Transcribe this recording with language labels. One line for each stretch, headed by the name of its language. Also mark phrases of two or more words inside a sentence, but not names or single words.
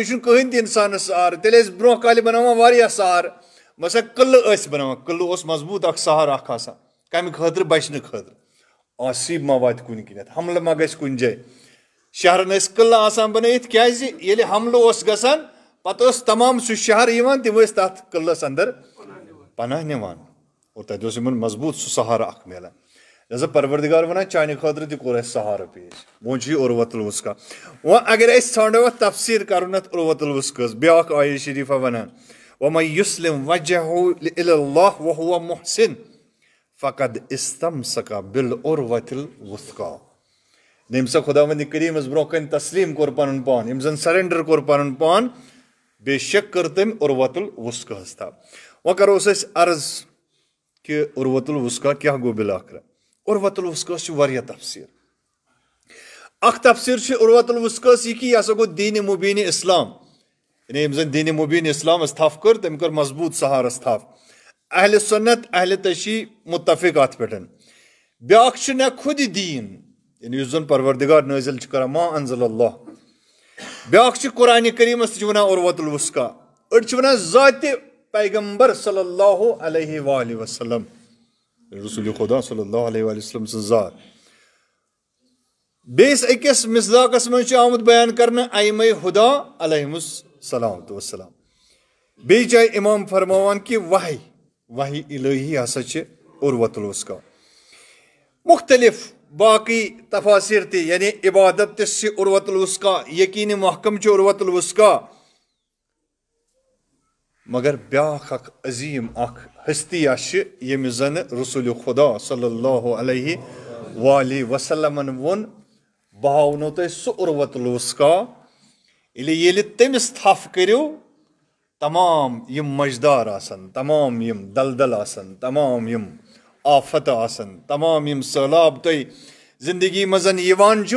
Kashmiri: چھُنہٕ کٕہٕنۍ تہِ اِنسانس سہار تیٚلہِ ٲسۍ برونٛہہ کالہِ بناوان واریاہ سہار مثلاً قلعہٕ ٲسۍ بناوان قلعہٕ اوس مضبوٗط اکھ سہار اکھ آسان کمہِ خٲطرٕ بچنہٕ خٲطرٕ آسیٖب ما واتہِ کُنہِ کِنٮ۪تھ حملہٕ ما گژھِ کُنہِ جایہِ شہرن ٲسۍ قلعہٕ آسان بنٲیِتھ کیازِ ییٚلہِ حملہٕ اوس گژھان پتہٕ اوس تمام سُہ شہر یِوان تِم ٲسۍ تتھ قلعس اندر پناہ نِوان اور تتہِ اوس یِمن مضبوٗط سُہ سہارٕ اکھ میلان لہذا پروردگار ونان چانہِ خٲطرٕ تہِ کوٚر اَسہِ سہارٕ پیش وۄنۍ چھُ یہِ عروۃ الوثقی وۄنۍ اگر أسۍ ژھانڈو اتھ تفسیٖر کرُن اتھ عروۃ الوثقی بیاکھ آیت شریفہ ونان
Arabic: وَمَن یُسلِم وجهه إِلَى اللَّهِ وَهُوَ مُحْسِن فقد استمسك بالعروة الوثقى
Kashmiri: ییٚمہِ سا خۄداوندِ کریٖمس برونٛہہ کنہِ تسلیٖم کوٚر پنُن پان ییٚمہِ زن سرینڈر کوٚر پنُن پان بے شک کٔر تٔمۍ عروۃ الوثقی ہس تھاو وۄنۍ کروس أسۍ عرض کہِ عروۃ الوثقی کیاہ گوٚو بِلاخرٕ عروۃ الوثقی چھُ واریاہ تفسیٖر اکھ تفسیٖر چھُ عروۃ الوثقی یہِ کہِ یہِ ہسا گوٚو دیٖنِ مُبیٖنِ اسلام یعنی یِم زن دیٖنِ مُبیٖنِ اسلامس تھپھ کٔر تٔمۍ کٔر مضبوٗط سہارس تھپھ اہلِ سُنت اہلِ تشیع مُتفق اتھ پٮ۪ٹھ بیاکھ چھُ نہ خُدِ دیٖن یعنی یُس زن پروردگار نٲزِل چھُ کران
Arabic: ما انزل اللہ
Kashmiri: بیاکھ چھُ قرآنِ کریٖمس تہِ چھِ ونان عروۃ الوثقی أڑۍ چھِ ونان ذاتِ پیغمبر
Arabic: صلی اللہ علیہ وآلہ وسلم
Kashmiri: رسول خدا
Arabic: صلی اللہ علیہ وآلہ وسلم
Kashmiri: سٕنٛز ذات بیٚیِس أکِس مصداقس منٛز چھُ آمُت بیان کرنہٕ ائمہ ہدا
Arabic: علیہم الصلوۃ والسلام
Kashmiri: بیٚیہِ جایہِ امام فرماوان کہِ وحی الہی ہسا چھِ عروۃ الوثقی مختلف باقٕے تفاصیٖر تہِ یعنی عبادت تہِ چھِ عروۃ الوثقی یقیٖنِ محکم چھِ عروۃ الوثقی مگر بیاکھ اکھ عظیٖم اکھ ہستیا چھِ ییٚمِس زن رسول خدا
Arabic: صلی اللہ علیہ وآلہ وسلمن
Kashmiri: ووٚن بہٕ ہاونو تۄہہِ سُہ عروۃ الوثقی ییٚلہِ تٔمِس تھپھ کٔرِو تمام یِم مجدار آسن تمام یِم دلدل آسن تمام یِم آفت آسن تمام یِم سہلاب تۄہہِ زندگی منٛز یِوان چھُ